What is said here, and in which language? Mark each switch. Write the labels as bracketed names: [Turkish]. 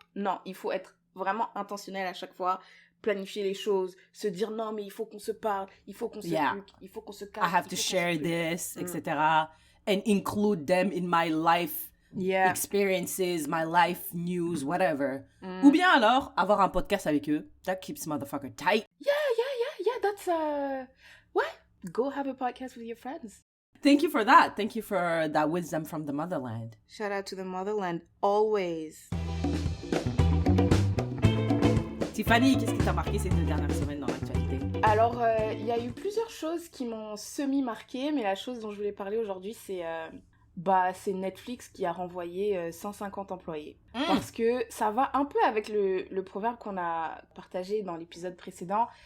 [French] Non, il faut être vraiment intentionnel à chaque fois, planifier les choses, se dire non, mais il faut qu'on se parle, il faut qu'on se truc, il faut qu'on se casse. [English] I have to share this, etc. And include them in my life experiences, my life news, whatever. [French] Ou bien alors, avoir un podcast avec eux. [English] That keeps motherfucker tight. Yeah, that's, go have a podcast with your friends. Thank you for that. Thank you for that wisdom from the motherland. Shout out to the motherland, always. [French] Tiffany, qu'est-ce qui t'a marqué ces 2 dernières semaines dans l'actualité? Alors, il y a eu plusieurs choses qui m'ont semi-marqué, mais la chose dont je voulais parler aujourd'hui, c'est Netflix qui a renvoyé 150 employés. Parce que ça va un peu avec le proverbe qu'on a partagé dans l'épisode précédent.